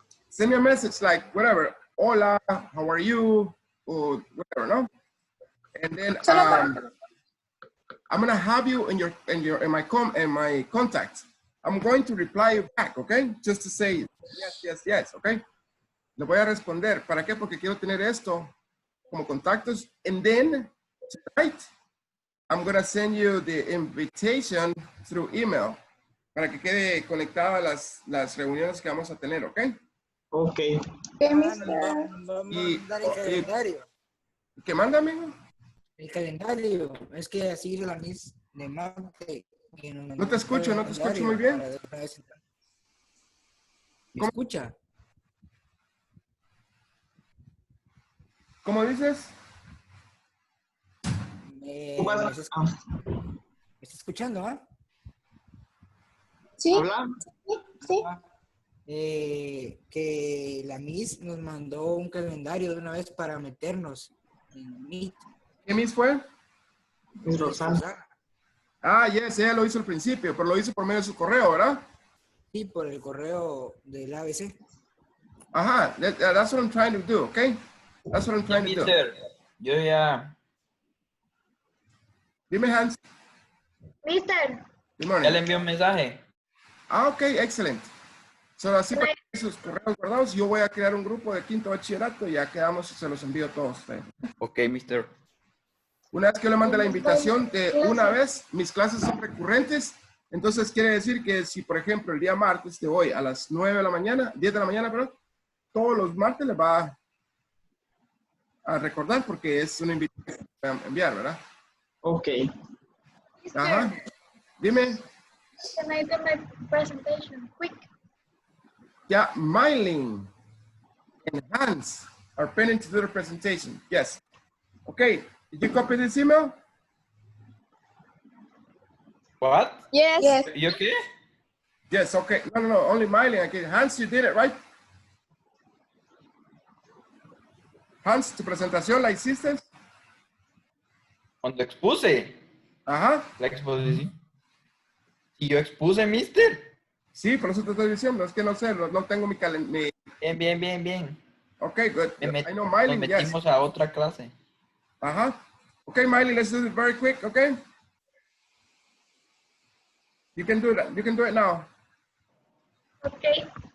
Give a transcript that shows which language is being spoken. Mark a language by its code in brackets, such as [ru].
[en] Send me a message like whatever, hola, how are you, or whatever, no? And then I'm gonna have you in my contact. I'm going to reply you back, okay? Just to say yes, okay? [es] Le voy a responder. ¿Para qué? Porque quiero tener esto como contactos. [en] And then tonight, I'm gonna send you the invitation through email [es] para que quede conectada a las reuniones que vamos a tener, [en] ¿ok? Ok. Okay, mister. [es] Y, el calendario. ¿Qué manda, amigo? El calendario. Es que así la Miss de Marte. No te escucho muy bien. ¿Me escucha? ¿Cómo dices? ¿Me está escuchando, ah? Sí. ¿Habla? Sí. Que la Miss nos mandó un calendario de una vez para meternos en Meet. ¿Qué Miss fue? Es Rosana. Ah, yes, ella lo hizo al principio, pero lo hizo por medio de su correo, ¿verdad? Sí, por el correo del ABC. [en] Ajá, that's what I'm trying to do, okay? That's what I'm trying to do. [es] Yo ya. Dime, Hans. [en] Mister. Good morning. [es] Ya le envié un mensaje. Ah, ok, excelente. So, así para sus correos guardados, yo voy a crear un grupo de quinto bachillerato y ya quedamos y se los envío a todos ustedes. Ok, mister. Una vez que yo le mande la invitación de una vez, mis clases son recurrentes, entonces quiere decir que si, por ejemplo, el día martes de hoy a las 9 de la mañana, 10 de la mañana, perdón, todos los martes les va a recordar porque es una invitación que voy a enviar, ¿verdad? Ok. Ajá. Dime. [en] Can I do my presentation quick? Yeah, Mylene and Hans are planning to do the presentation. Yes. Okay. Did you copy this email? What? Yes. ¿You okay? Yes. Okay. No. Only Mylene. Okay. Hans, you did it, right? [es] Hans, tu presentación la hiciste. Cuando expuse. Ajá. La exposición. ¿Y yo expuse, mister? Sí, por eso te estoy diciendo. Es que no sé, no tengo mi calendario. Bien. [en] Okay, good. I know Mylene, [es] nos metimos a otra clase. [en] Uh-huh. Okay, Miley, let's do it very quick, okay? You can do that. You can do it now. Okay.